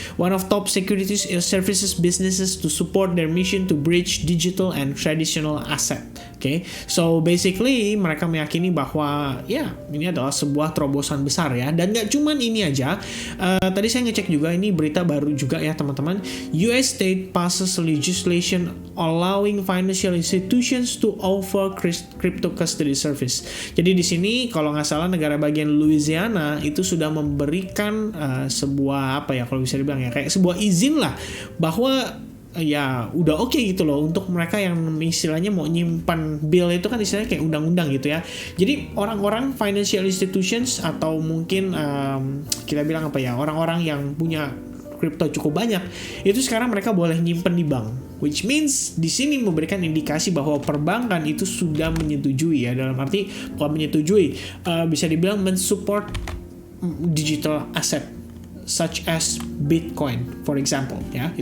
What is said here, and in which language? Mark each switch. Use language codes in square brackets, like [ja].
[en] One of top securities services businesses to support their mission to bridge digital and traditional asset. [id] Oke. [en] So basically [id] mereka meyakini bahwa ya ini adalah sebuah terobosan besar ya, dan nggak cuman ini aja. Tadi saya ngecek juga, ini berita baru juga ya teman-teman. [en] US state passes legislation allowing financial institutions to offer crypto custody service. [id] Jadi di sini kalau nggak salah negara bagian Louisiana itu sudah memberikan sebuah apa ya, kalau bisa dibilang ya kayak sebuah izin lah bahwa ya udah oke gitu loh untuk mereka yang istilahnya mau nyimpan bill itu kan istilahnya kayak undang-undang gitu ya. Jadi orang-orang financial institutions atau mungkin kita bilang apa ya, orang-orang yang punya kripto cukup banyak itu sekarang mereka boleh nyimpen di bank, [en] which means [id] di sini memberikan indikasi bahwa perbankan itu sudah menyetujui ya, dalam arti bukan menyetujui, bisa dibilang mensupport digital asset [en] such as Bitcoin, for example, [id] ya.